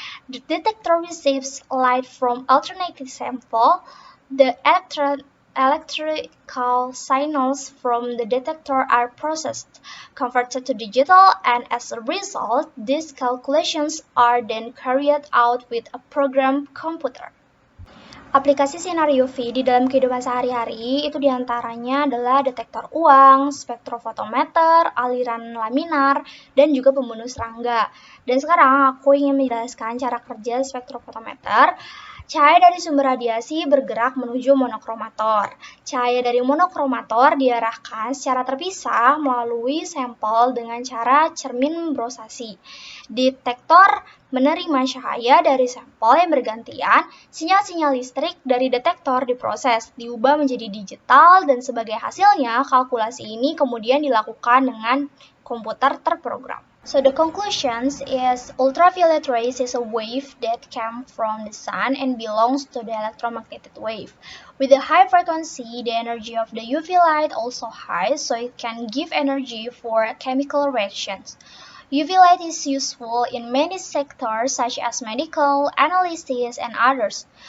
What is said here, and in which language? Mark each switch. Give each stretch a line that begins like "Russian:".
English: The detector receives light from alternating sample. The electrical signals from the detector are processed, converted to digital, and as a result, these calculations are then carried out with a program computer.
Indonesian: Aplikasi sinar UV di dalam kehidupan sehari-hari itu diantaranya adalah detektor uang, spektrofotometer, aliran laminar, dan juga pembunuh serangga. Dan sekarang aku ingin menjelaskan cara kerja spektrofotometer. Cahaya dari sumber radiasi bergerak menuju monokromator. Cahaya dari monokromator diarahkan secara terpisah melalui sampel dengan cara cermin brosasi. Detektor menerima cahaya dari sampel yang bergantian, sinyal-sinyal listrik dari detektor diproses, diubah menjadi digital, dan sebagai hasilnya kalkulasi ini kemudian dilakukan dengan komputer terprogram.
English: So the conclusion is ultraviolet rays is a wave that came from the sun and belongs to the electromagnetic wave. With a high frequency, the energy of the UV light also high, so it can give energy for chemical reactions. UV light is useful in many sectors such as medical, analysis, and others.